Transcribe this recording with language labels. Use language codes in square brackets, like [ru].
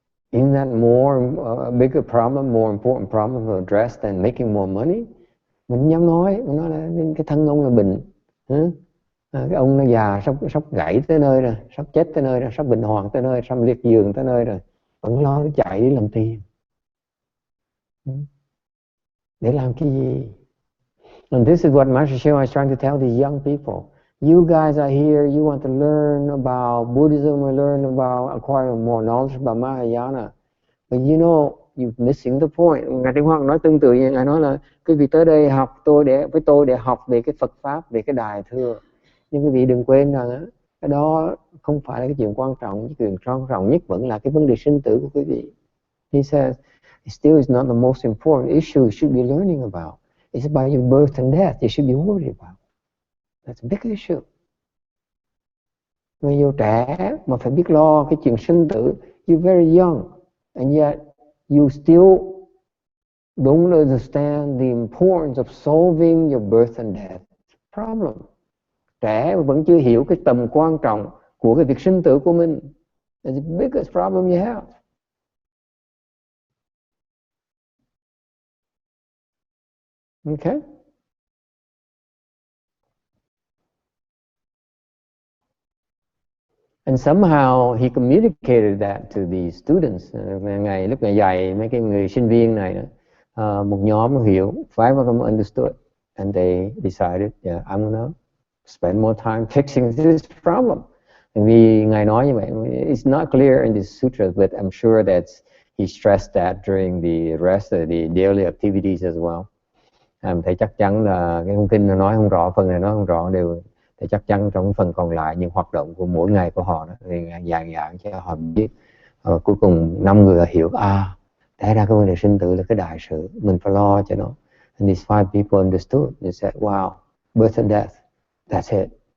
[en] Isn't that a bigger problem, more important problem to address than making more money? [vi] Mình dám nói là cái thân ông là bệnh. Cái ông nó già, sắp gãy tới nơi rồi, sắp chết tới nơi rồi, sắp bệnh hoạn tới nơi, sắp liệt giường tới nơi rồi. Vẫn lo nó chạy đi làm tiền. Để làm cái gì? [en] And this is what Master Shio is trying to tell these young people. You guys are here, you want to learn about Buddhism or learn about acquiring more knowledge about Mahayana. But you know, you're missing the point. [vi] Ngài Tinh Hoa nói tương tự như Ngài nói là quý vị tới đây học với tôi để học về cái Phật Pháp, về cái Đại Thừa. Nhưng quý vị đừng quên rằng cái đó không phải là cái chuyện quan trọng. Cái chuyện quan trọng nhất vẫn là cái vấn đề sinh tử của quý vị. [en] He says, it still is not the most important issue you should be learning about. It's about your birth and death you should be worried about. That's a big issue. [vi] Người yêu trẻ mà phải biết lo cái chuyện sinh tử. [en] You're very young and yet you still don't understand the importance of solving your birth and death problem. [vi] Trẻ vẫn chưa hiểu cái tầm quan trọng của cái việc sinh tử của mình. [en] It's the biggest problem you have. Okay? And somehow he communicated that to the students. [vi] Lúc ngày dạy mấy cái người sinh viên này, một nhóm hiểu, [en] five of them understood, and they decided, yeah, I'm gonna spend more time fixing this problem. [vi] Vì Ngài nói như vậy, [en] it's not clear in the sutra, but I'm sure that he stressed that during the rest of the daily activities as well. [vi] Thầy chắc chắn là cái thông tin nó nói không rõ, phần này nói không rõ đều. Thì chắc chắn trong phần còn lại những hoạt động của mỗi ngày của họ đó, thì dạng cho họ biết. Cuối cùng 5 người hiểu, thế ra cái vấn đề sinh tử là cái đại sự, mình phải lo cho nó. [en] And these 5 people understood. They said, wow, birth and death, that's it.